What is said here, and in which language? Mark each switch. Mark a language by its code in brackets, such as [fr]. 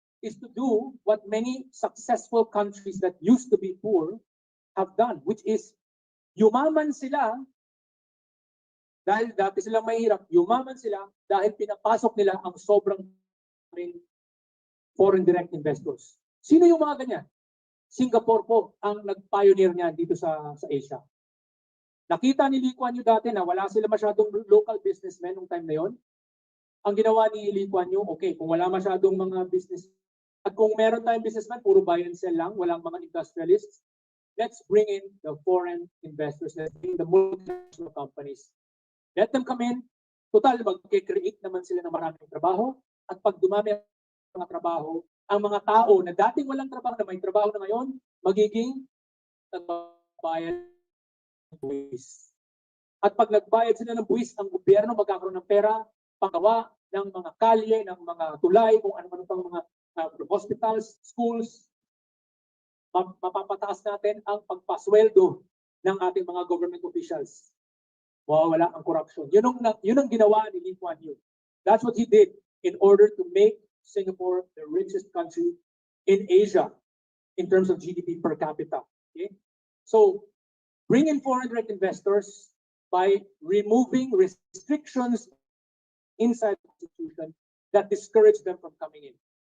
[en] is to do what many successful countries that used to be poor have done, which is [tl] yumaman sila dahil dati silang mahirap, yumaman sila dahil pinapasok nila ang sobrang [en] foreign direct investors. [tl] Sino yung mga ganyan? Singapore po ang nag-pioneer niyan dito sa Asia. Nakita ni Lee Kuan Yew dati na wala sila masyadong local businessmen nung time na yon. Ang ginawa ni Lee Kuan Yew, okay, kung wala masyadong mga business, at kung meron tayong businessman, puro buy and sell lang, walang mga industrialists, [en] let's bring in the foreign investors, let's bring the multinational companies. Let them come in, [tl] total, mag-create naman sila ng maraming trabaho, at pag dumami ang mga trabaho, ang mga tao na dating walang trabaho, na may trabaho na ngayon, magiging nagbabayad ng buwis. At pag nagbayad sila ng buwis, ang gobyerno magkakaroon ng pera, panggawa ng mga kalye, ng mga tulay, kung ano-ano pang mga hospitals, schools, mapapataas natin ang pagpasweldo ng ating mga government officials. Wala ang corruption. Yun ang ginawa ni Lee Kuan Yew. [en] That's what he did in order to make Singapore the richest country in Asia in terms of GDP per capita. Okay? So, bring in foreign direct investors by removing restrictions inside the institution that discourage them from coming in.